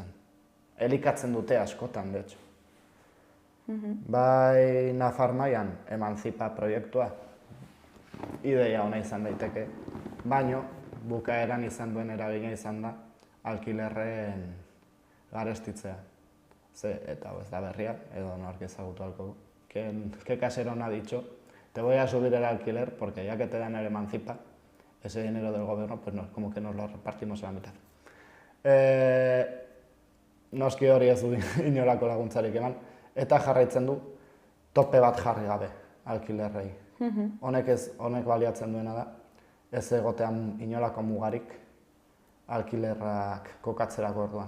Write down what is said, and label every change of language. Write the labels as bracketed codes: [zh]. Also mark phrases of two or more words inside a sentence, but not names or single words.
[eu] Elikatzen dute askotan, [es] de hecho. [eu] Bai Nafar mailan Emancipa proiektua ideia ona izan daiteke, baino bukaeran izan duen eragina izan da alkilerren garestitzea. Eta ez da berria, edo nork ezagutu ahalko du. [es] ¿Qué casero no ha dicho? Te voy a subir el alquiler porque ya que te dan el Emancipa, ese dinero del gobierno, pues no, como que nos lo repartimos a la mitad. [eu] Noski hori ez du inolako laguntzarik eman, eta jarraitzen du tope bat jarri gabe alkilerrei. Honek baliatzen duena da, ez egotean inolako mugarik alkilerrak kokatzerako orduan.